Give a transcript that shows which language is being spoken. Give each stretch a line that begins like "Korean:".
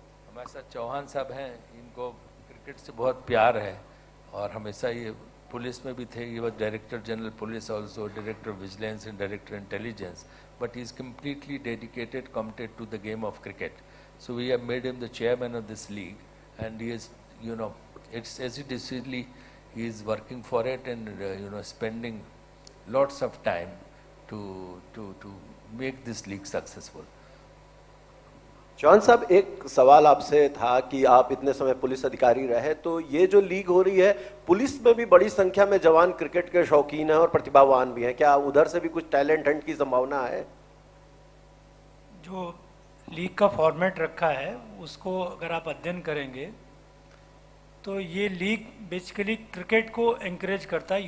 Hindi: हमारे साथ चौहान साहब हैं, इनको क्रिकेट से बहुत प्यार है और हमेशा ये पुलिस में भी थे.
English: ये was director general police, also director vigilance and director intelligence, but he is completely dedicated, committed to the game of cricket. So we have made him the chairman of this league and he is, you know, it's as it is, he is working for it and spending lots of time to make this league successful.
Hindi: Chauhan साहब, एक सवाल आपसे था कि आप इतने समय police अधिकारी रहे, तो ये जो लीग हो रही है, पुलिस में भी बड़ी संख्या में जवान क्रिकेट के शौकीन हैं और प्रतिभावान भी हैं, क्या उधर से भी कुछ टैलेंट हंट की संभावना है? जो लीग का फॉर्मेट रखा है उसको अगर आप अध्ययन करेंगे तो ये लीग बेसिकली क्रिकेट को एनकरेज करता है.